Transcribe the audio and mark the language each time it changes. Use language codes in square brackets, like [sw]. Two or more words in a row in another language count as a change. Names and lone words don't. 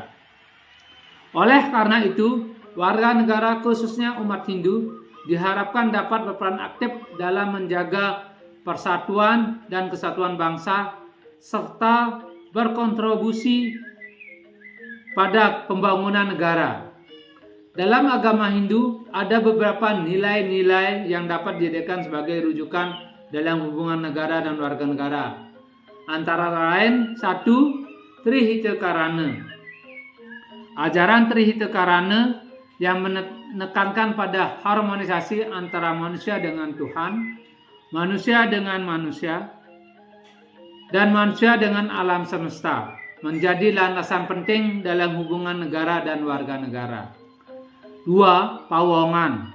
[id] Oleh karena itu, warga negara khususnya umat Hindu diharapkan dapat berperan aktif dalam menjaga persatuan dan kesatuan bangsa serta berkontribusi pada pembangunan negara. Dalam agama Hindu ada beberapa nilai-nilai yang dapat dijadikan sebagai rujukan dalam hubungan negara dan warga negara. Antara lain 1. Trihita-karana. Ajaran Trihita-karana yang menekankan pada harmonisasi antara manusia dengan Tuhan, manusia dengan manusia, dan manusia dengan alam semesta menjadi landasan penting dalam hubungan negara dan warga negara. 2. Pawongan.